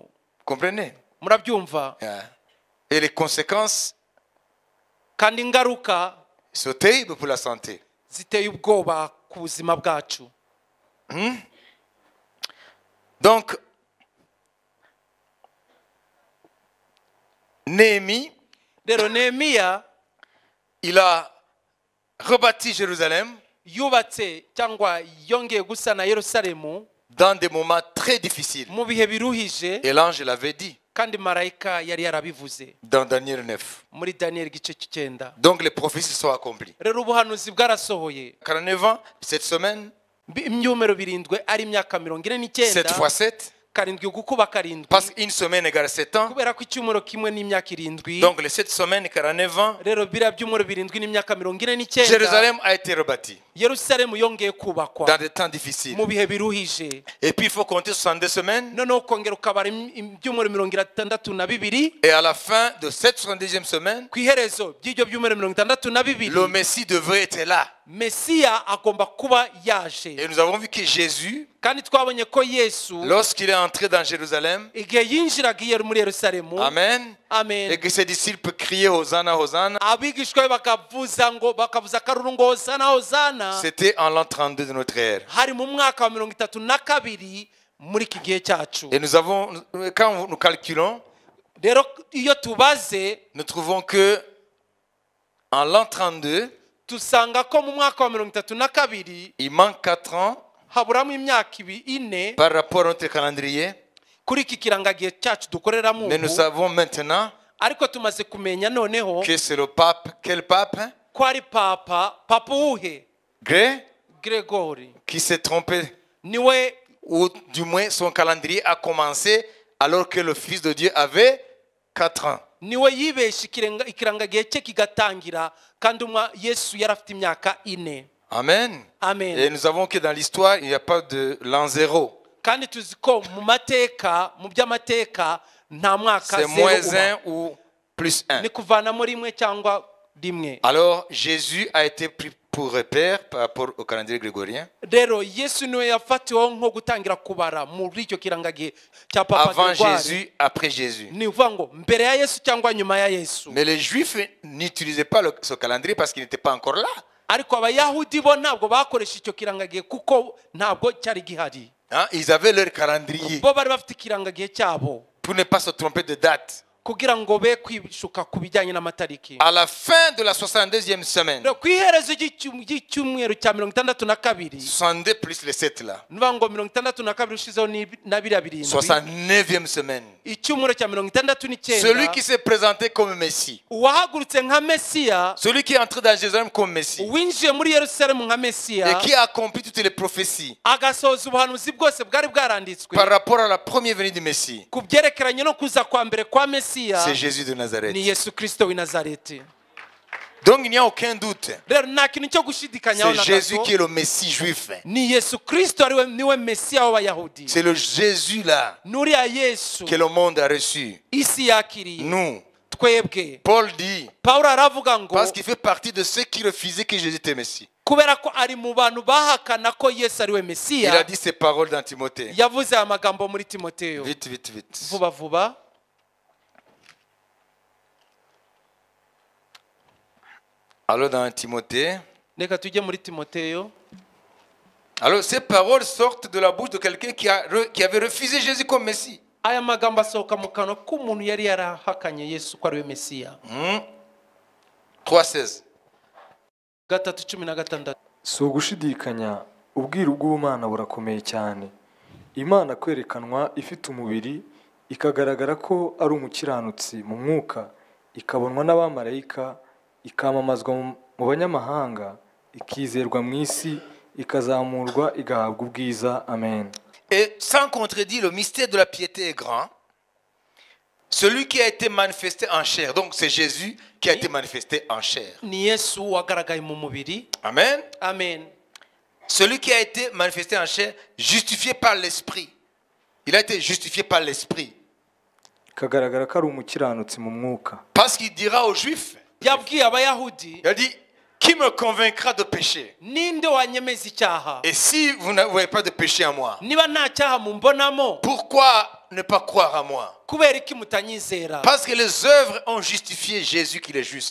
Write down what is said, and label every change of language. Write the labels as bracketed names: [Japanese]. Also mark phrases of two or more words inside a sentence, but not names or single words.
[French] Comprenez? [Kinyarwanda] Murabyumva? [English] Yeah. [French] Et les conséquences [Kinyarwanda] Kandi ingaruka [French] sont terribles pour la santé. [Kinyarwanda] ziteye ubwoba ku buzima bwacu. [French] Donc, Néhémie, [Kinyarwanda] Rero Nehemiya [French] il a rebâti Jérusalem [Kinyarwanda] yubatse cyangwa yongeye gusana Yerusalemu [French] dans des moments très difficiles. [Kinyarwanda] mu bihe biruhije, [French] Et l'ange l'avait dit [Kinyarwanda] kandi marayika yari yarabivuze [French] dans Daniel 9. [Kinyarwanda] muri Daniel igice cy'Icyenda. [French] Donc les prophéties sont accomplies. [Kinyarwanda] Rero ubuhanuzi bwarasohoye. [French] 49 ans, cette semaine, [Kinyarwanda] Imyumero birindwe ari imyaka 7 49 [French] fois 7, [Kinyarwanda] karindwi gukuba karindwi, [French] parce qu'une semaine égale 7 ans. [Kinyarwanda] kubera ko icyumuro kimwe n'imyaka irindwi. [French] Donc les 7 semaines, 49 ans, [Kinyarwanda] Rero biriya byumuro birindwi n'imyaka 49 [French] Jérusalem a été rebâti [Kinyarwanda] Yerusalemu yongeye kubakwa [French] dans des temps difficiles. [Kinyarwanda] mu bihe biruhije. [French] Et puis il faut compter 62 semaines. [Kinyarwanda] Noneho kongera ukabara ibyumuro 62 [French] Et à la fin de cette 72e semaine, [Kinyarwanda] ku iherezo by'ibyo byumuro 62 [French] le Messie devrait être là. [Kinyarwanda] Mesiya agomba kuba yaje. [French] Et nous avons vu que Jésus, [Kinyarwanda] Kandi twabonye ko Yesu [French] lorsqu'il est entré dans Jérusalem, [Kinyarwanda] igihe yinjiraga muri Yerusalemu, Amen, amen, [French] et que ses disciples criaient Hosanna, Hosanna, [Kinyarwanda] abigishwa be bakavuza akaruru ngo hosana hosana, [French] c'était en l'an 32 de notre ère. [Kinyarwanda] hari mu mwaka wa 32 muri iki gihe cyacu. [French] Et nous avons, quand nous calculons, [Kinyarwanda] Rero iyo tubaze [French] nous trouvons que en l'an 32, [Kinyarwanda] tusanga ko mu mwaka wa 32 [French] il manque 4 ans [Kinyarwanda] haburamo imyaka ine [French] par rapport à notre calendrier. [Kinyarwanda] kuri iki kirangagihe cyacu dukoreramo [French] Mais nous savons maintenant [Kinyarwanda] ariko tumaze kumenya noneho [French] que c'est le pape, quel pape, hein? [Kinyarwanda] ko ari papa uwuhe? Gregory. [French] Qui s'est trompé, [Kinyarwanda] Niwe [French] ou du moins son calendrier a commencé alors que le Fils de Dieu avait 4 ans. [Kinyarwanda] niwe yibeshe ikirangagihe cye kigatangira kandi Yesu yari afite imyaka ine. Amen. Amen. [French] Et nous savons que dans l'histoire, il n'y a pas de l'an 0. [Kinyarwanda] Kandi tuzi ko mu by'amateka nta mwaka [French] C'est zero moins [Kinyarwanda] uba. [French] 1 ou plus 1. [Kinyarwanda] Ni kuvanamo rimwe cyangwa rimwe. [French] Alors, Jésus a été pris pour repère par rapport au calendrier grégorien. [Kinyarwanda] Rero Yesu niwe yafatiweho nko gutangira kubara muri icyo kirangagihe cya papa [French] Avant Gregoire. Jésus, après Jésus. [Kinyarwanda] Ni uvuga ngo mbere ya Yesu cyangwa nyuma ya Yesu. [French] Mais les Juifs n'utilisaient pas ce calendrier parce qu'il n'était pas encore là. [Kinyarwanda] Ariko abayahudi bo ntabwo bakoresha icyo kirangagihe kuko ntabwo cyari gihari. [French] Hein? Ils avaient leur calendrier [Kinyarwanda] Bo bari bafite ikirangagihe cyabo [French] pour ne pas se tromper de date. [Kinyarwanda] kugira ngo be kwishuka ku bijyanye n'amatariki. [French] À la fin de la 62e semaine, [Kinyarwanda] Rero ku iherezo ry'icyumweru cya 62 [French] 62 plus les 7 là, [Kinyarwanda] nuvuga ngo 62 ushizeho na biriya birindwi [French] 69e semaine, [Kinyarwanda] icyumweru cya 69 [French] celui qui s'est présenté comme Messie, [Kinyarwanda] uwahagurutse nka Mesiya, [French] celui qui est entré dans Jérusalem comme Messie [Kinyarwanda] winjiye muri Yerusalemu nka Mesiya, [French] et qui a accompli toutes les prophéties [Kinyarwanda] agasohoza ubuhanuzi bwose bwari bwaranditswe [French] par rapport à la première venue du Messie, [Kinyarwanda] ku byerekeranye no kuza kwa mbere kwa Mesiya, [French] c'est Jésus de Nazareth. [Kinyarwanda] ni Yesu Kristo w'i Nazareti. [French] Donc il n'y a aucun doute. [Kinyarwanda] Rero nta kintu cyo gushidikanyaho [French] C'est [Kinyarwanda] na Jésus gato, [French] qui est le Messie juif. [Kinyarwanda] ni Yesu Kristo niwe Mesiya w'abayahudi. [French] C'est le Jésus là [Kinyarwanda] Nuriya Yesu [French] que le monde a reçu. [Kinyarwanda] isi yakiriye, [French] Nous, [Kinyarwanda] twebwe. [French] Paul dit, [Kinyarwanda] Pawulo aravuga ngo [French] parce qu'il fait partie de ceux qui refusaient que Jésus était Messie. [Kinyarwanda] kubera ko ari mu bantu bahakana ko Yesu ari we [French] Il a [Kinyarwanda] Mesiya, [French] dit ces paroles dans Timothée. [Kinyarwanda] yavuze aya magambo muri Timoteyo. [French] Vite, vite, vite. [Kinyarwanda] Vuba vuba. [French] Alors dans Timothée, [Kinyarwanda] Reka tujye muri Timoteyo. [French] alors ces paroles sortent de la bouche de quelqu'un qui avait refusé Jésus comme Messie. [Kinyarwanda] Aya magambo asohoka mu kanwa k'umuntu yari yarahakanye Yesu ko ari we Mesiya. 3:16. 3:16. si ugushidikanya ubwiru bw'ubumana burakomeye cyane. Imana kwerekanwa ifite umubiri ikagaragara ko ari umukiranutsi mu mwuka, ikabonwa n'abamarayika, ikamamazwa mu banyamahanga, ikizerwa mu isi, ikazamurwa igahabwa ubwiza. Amen. [French] Et sans contredit, le mystère de la piété est grand. Celui qui a été manifesté en chair, donc c'est Jésus qui a été manifesté en chair. [Kinyarwanda] Ni Yesu wagaragaye mu mubiri. Amen. Amen. [French] Celui qui a été manifesté en chair, justifié par l'Esprit. Il a été justifié par l'Esprit. [Kinyarwanda] Ikagaragara ko ari umukiranutsi mu mwuka. [French] Parce qu'il dira aux Juifs, [Kinyarwanda] Yabwiye abayahudi, [French] il a dit, qui me convaincra de péché? [Kinyarwanda] ninde wanyemeza icyaha? [French] Et si vous n'avez pas de péché en moi, [Kinyarwanda] Niba nta cyaha mumbonamo, [French] pourquoi ne pas croire à moi? [Kinyarwanda] kubera iki mutanyizera? [French] Parce que les œuvres ont justifié Jésus qu'il est juste.